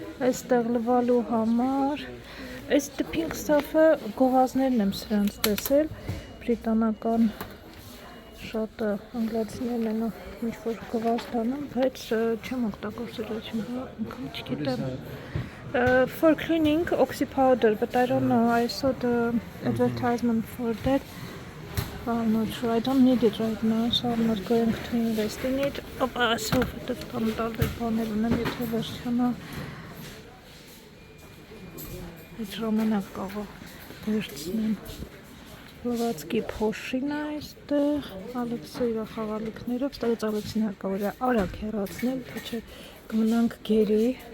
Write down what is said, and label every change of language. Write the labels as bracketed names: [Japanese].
[Armenian] այստեղ լվալու համար այս pink stuff-ը գովազներն եմ սրանց տեսել բրիտանական շատ անգլիացիներն են ինչ-որ գովազ տանում, բայց չեմ օգտագործել ոչ մի անգամ, չգիտեմ [English] for cleaning oxy powder, but I don't know, I saw the advertisement for that. I'm not sure, I don't need it right now, so I'm not going to invest in it. So the [Armenian] տարբեր բաներ ունեմ, եթե վերջանա այդ ժամանակ կարող վերցնեմ Լվացքի փոշին է այստեղ, Ալեքսը իր խաղալիքներով, ստեղից Ալեքսին հարկավոր է արագ հեռացնել, թե չէ կմնանք գերի։